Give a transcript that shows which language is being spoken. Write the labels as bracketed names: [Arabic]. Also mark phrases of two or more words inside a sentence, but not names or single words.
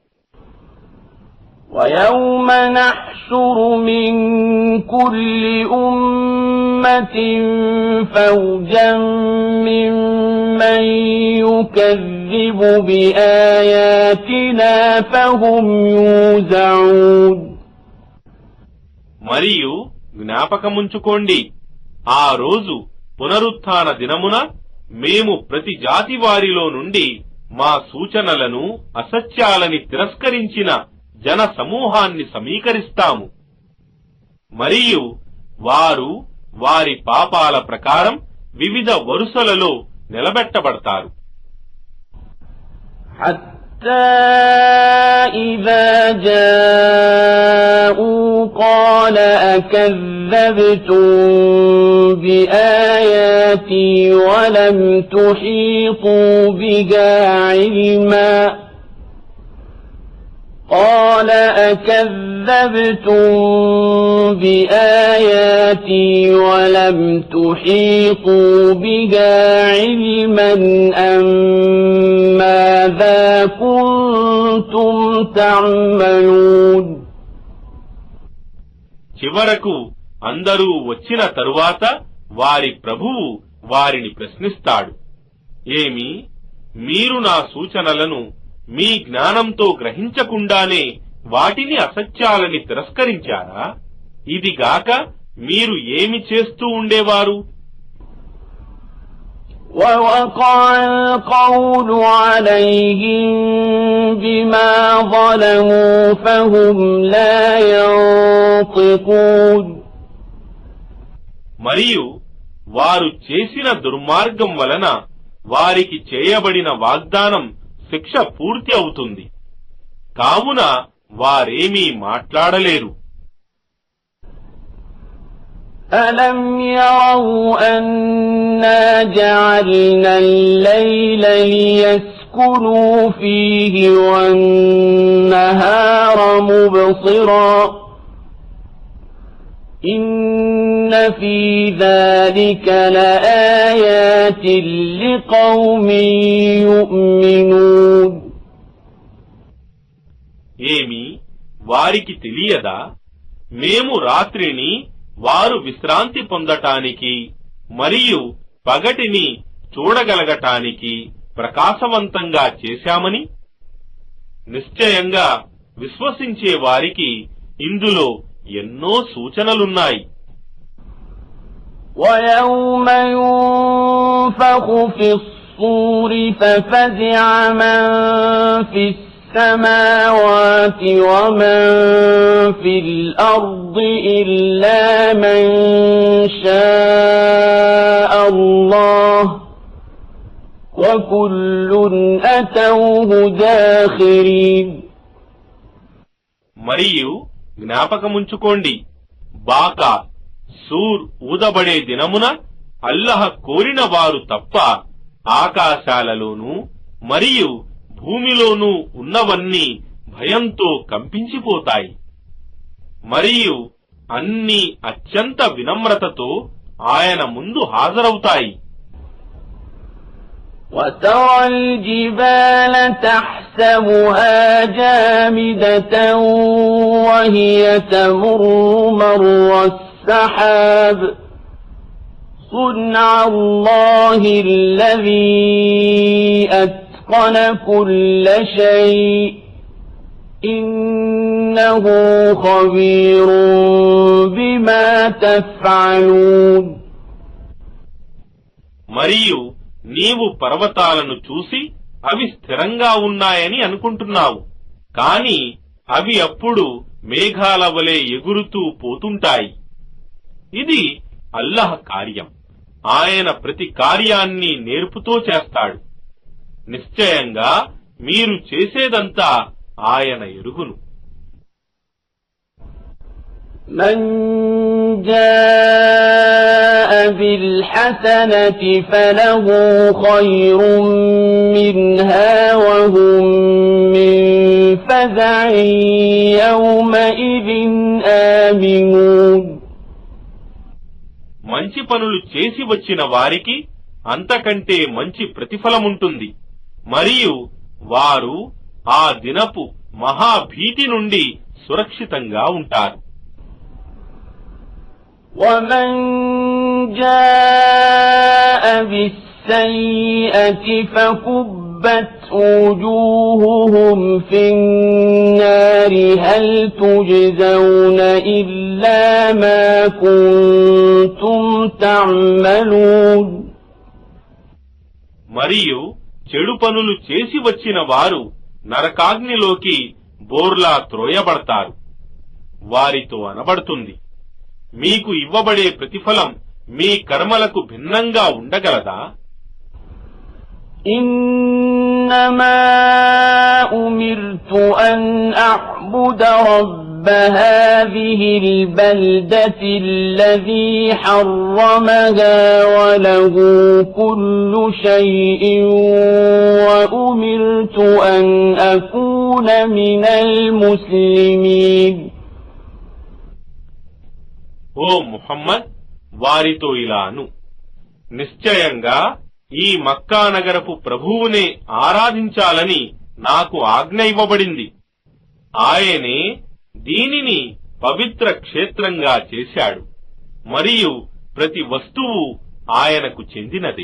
[Arabic] وَيَوْمَ نَحْشُرُ مِنْ كُلِّ أُمَّةٍ فَوْجًا مِّمَّنْ يُكَذِّبُ بِآيَاتِنَا فَهُمْ يُوزَعُونَ. [Telugu] మరియు జ్ఞాపకముంచుకోండి, ఆ రోజు పునరుత్థాన దినమున మేము ప్రతి జాతి వారిలో నుండి మా సూచనలను అసత్యాలని తిరస్కరించిన జన సమూహాన్ని సమీకరిస్తాము. మరియు వారు వారి పాపాల ప్రకారం వివిధ వరుసలలో నిలబెట్టబడతారు. [Arabic] إذا جاءوا قال أكذبتم بآياتي ولم تحيطوا بها علما قال أكذبتم بآياتي ولم تحيطوا بها علما أم ماذا كنتم تعملون. [Telugu] చివరకు అందరూ వచ్చిన తరువాత వారి ప్రభువు వారిని ప్రశ్నిస్తాడు, ఏమి మీరు నా సూచనలను మీ జ్ఞానంతో గ్రహించకుండానే వాటిని అసత్యాలని తిరస్కరించారా? ఇదిగాక మీరు ఏమి చేస్తూ ఉండేవారు? [Arabic] وَوَقَعَ الْقَوْلُ عَلَيْهِمْ بِمَا ظَلَمُوا فَهُمْ لَا يَنطِقُونَ. [Telugu] మరియు వారు చేసిన దుర్మార్గం వలన వారికి చేయబడిన వాగ్దానం శిక్ష పూర్తి అవుతుంది, కావున వారేమీ మాట్లాడలేరు. [Arabic] أَلَمْ يَرَوْا أَنَّا جَعَلْنَا اللَّيْلَ لِيَسْكُنُوا فِيهِ وَالنَّهَارَ مُبْصِرًا إِنَّ فِي ذَلِكَ لَآيَاتٍ لِقَوْمٍ يُؤْمِنُونَ. [Telugu] ఏమి వారికి తెలియదా, మేము రాత్రిని వారు విశ్రాంతి పొందటానికి మరియు పగటిని చూడగలగటానికి ప్రకాశవంతంగా చేశామని, నిశ్చయంగా విశ్వసించే వారికి ఇందులో ఎన్నో సూచనలున్నాయి. [Arabic] وَيَوْمَ يُنفَخُ فِي الصُّورِ فَفَزِعَ مَن فِي السَّمَاوَاتِ وَمَن فِي الْأَرْضِ إِلَّا مَن شَاءَ اللَّهُ وَكُلٌّ أَتَوْهُ دَاخِرِينَ. [Telugu] మరియు జ్ఞాపకముంచుకోండి, బాకా సూర్ ఊదబడే దినమున అల్లహ కోరిన వారు తప్ప ఆకాశాలలోనూ మరియు భూమిలోనూ ఉన్నవన్నీ భయంతో కంపించిపోతాయి. మరియు అన్ని అత్యంత వినమ్రతతో ఆయన ముందు హాజరవుతాయి. [Arabic] وَتَرَى الْجِبَالَ تَحْسَبُهَا جَامِدَةً وَهِيَ تَمُرُّ مَرَّ السَّحَابِ صُنْعَ اللَّهِ الَّذِي أَتْقَنَ كُلَّ شَيْءٍ إِنَّهُ خَبِيرٌ بِمَا تَفْعَلُونَ. [Telugu] మరియు నీవు పర్వతాలను చూసి అవి స్థిరంగా ఉన్నాయని అనుకుంటున్నావు, కాని అవి అప్పుడు మేఘాల వలె ఎగురుతూ పోతుంటాయి. ఇది అల్లహ్ కార్యం. ఆయన ప్రతి కార్యాన్ని నేర్పుతో చేస్తాడు. నిశ్చయంగా మీరు చేసేదంతా ఆయన ఎరుగును. [Arabic] من جاء بالحسنة فله خير منها وهم من فزع يومئذ آمنون. [Telugu] మంచి పనులు చేసి వచ్చిన వారికి అంతకంటే మంచి ప్రతిఫలముంటుంది, మరియు వారు ఆ దినపు మహాభీతి నుండి సురక్షితంగా ఉంటారు. [Arabic] ومن جاء بالسيئة فكبت وجوههم في النار هل تجزون إلا ما كنتم تعملون. [Telugu] మరియు చెడు పనులు చేసి వచ్చిన వారు నరకాగ్నిలోకి బోర్లా త్రోయబడతారు. వారితో అనబడుతుంది, మీకు ఇవ్వబడే ప్రతిఫలం మీ కర్మలకు భిన్నంగా ఉండగలదా? [Arabic] إنما أمرت أن أعبد رب هذه البلدة الذي حرمها وله كل شيء وأمرت أن أكون من المسلمين. [Telugu] ఓ ముహమ్మద్, వారితో ఇలాను, నిశ్చయంగా ఈ మక్కా నగరపు ప్రభువునే ఆరాధించాలని నాకు ఆజ్ఞ ఇవ్వబడింది. ఆయనే దీనిని పవిత్ర క్షేత్రంగా చేశాడు, మరియు ప్రతి వస్తువు ఆయనకు చెందినది.